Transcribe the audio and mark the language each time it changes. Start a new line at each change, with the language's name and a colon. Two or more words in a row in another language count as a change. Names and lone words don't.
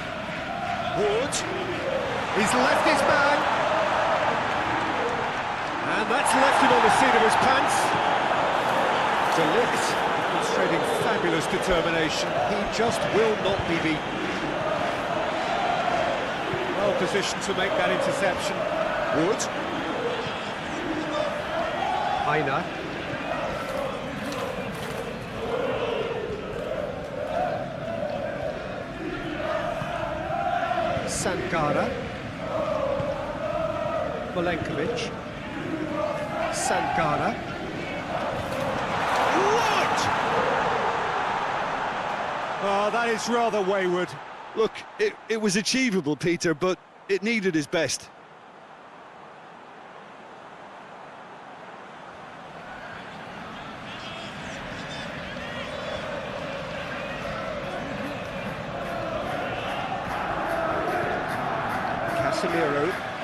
English: Wood. He's left his man. And that's left him on the seat of his pants. Delict demonstrating fabulous determination. He just will not be beaten. Well positioned to make that interception. Wood. Heiner. Sankara. Milenkovic. Sankara. What? Oh, that is rather wayward. Look, it was achievable, Peter, but it needed his best. Casemiro.